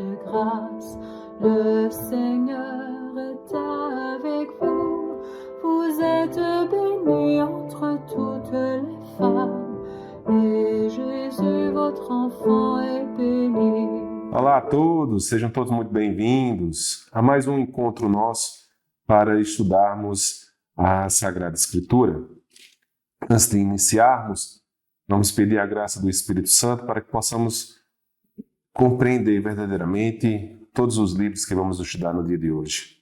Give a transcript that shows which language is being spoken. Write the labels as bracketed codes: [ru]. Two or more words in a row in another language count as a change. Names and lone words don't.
[fr] grâce. Le Seigneur est avec vous. Vous êtes bénie entre toutes les femmes, et Jésus, votre enfant, est béni. [pt] Olá a todos, sejam todos muito bem-vindos a mais um encontro nosso para estudarmos a Sagrada Escritura. Antes de iniciarmos, vamos pedir a graça do Espírito Santo para que possamos compreender verdadeiramente todos os livros que vamos estudar no dia de hoje.